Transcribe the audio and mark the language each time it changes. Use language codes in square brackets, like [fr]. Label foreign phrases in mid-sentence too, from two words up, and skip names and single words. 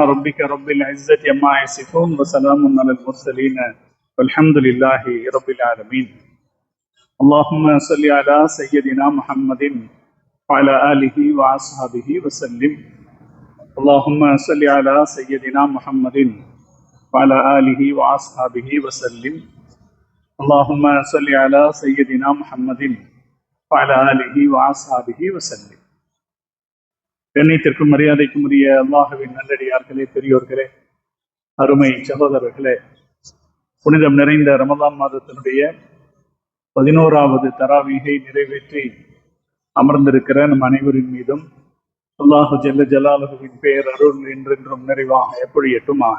[ar] ربك رب العزة عما يصفون وسلام على المرسلين والحمد لله رب العالمين اللهم صل على سيدنا محمد وعلى آله وأصحابه وسلم اللهم صل على سيدنا محمد وعلى آله وأصحابه وسلم اللهم صل على سيدنا محمد وعلى آله وأصحابه وسلم. [ta] கண்ணியத்திற்கும் மரியாதைக்கும் உரிய அல்லாஹ்வின் நல்லடியார்களே, பெரியோர்களே, அருமை சகோதரர்களே, புனிதம் நிறைந்த ரமலான் மாதத்தினுடைய 11வது தராவீகை நிறைவேற்றி அமர்ந்திருக்கிற நம் அனைவரின் மீதும் [ar] الله جل جلاله [ta] பெயர் அருள் என்றென்றும் நிறைவாக எப்பொழியட்டுமாக.